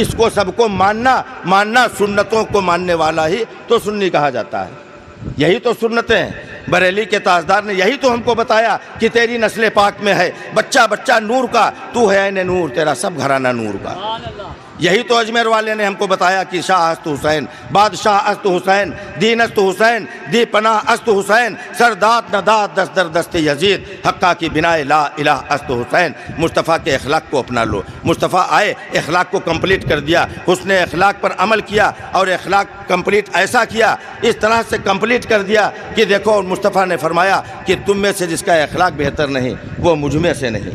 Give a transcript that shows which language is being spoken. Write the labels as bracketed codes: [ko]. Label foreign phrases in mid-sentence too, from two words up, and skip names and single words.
[ur] اس کو سب کو ماننا سنتوں کو ماننے والا ہی تو سنی کہا جاتا ہے۔ یہی تو سنتیں ہیں۔ بریلی کے تاجدار نے یہی تو ہم کو بتایا کہ تیری نسل پاک میں ہے بچہ نور کا، تو ہے عین نور، تیرا سب گھرانہ نور کا۔ یہی تو اجمیر والے نے ہم کو بتایا کہ [fa] شاہ است حسین، بادشاہ است حسین، دین است حسین، دی پناہ است حسین، سرداد نداد دست در دست یزید، حقہ کی بنائے لا الہ است حسین۔ [ur] مصطفیٰ کے اخلاق کو اپنا لو۔ مصطفیٰ آئے، اخلاق کو کمپلیٹ کر دیا، حسن اخلاق پر عمل کیا اور اخلاق کمپلیٹ ایسا کیا، اس طرح سے کمپلیٹ کر دیا کہ دیکھو مصطفیٰ نے فرمایا کہ تم میں سے جس کا اخلاق بہتر نہیں وہ مجھ میں سے نہیں۔